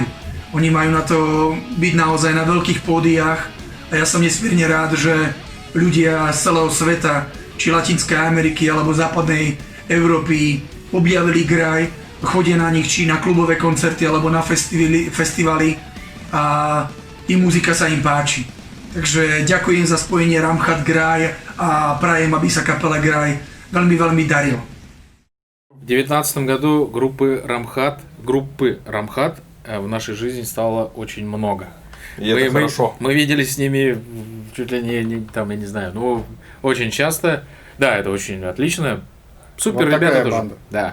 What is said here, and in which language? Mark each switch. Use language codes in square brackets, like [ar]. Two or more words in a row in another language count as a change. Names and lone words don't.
[sk] Oni majú na to byť naozaj na veľkých pódiách a ja som nesmierne rád, že ľudia z celého sveta, či Latinskej Ameriky alebo západnej Európy objavili Graj, chodia na nich či na klubové koncerty alebo na festivaly a i muzika sa im páči. Takže ďakujem za spojenie Ramchat Graj a prajem, aby sa kapela Graj veľmi, veľmi darilo. [ru] В 2019 году группы Рамхат в нашей жизни стало очень много. И это хорошо. Мы виделись с ними чуть ли не там, я не знаю, ну, очень часто. Да, это очень отлично. Супер, вот ребята тоже. Банда. Да.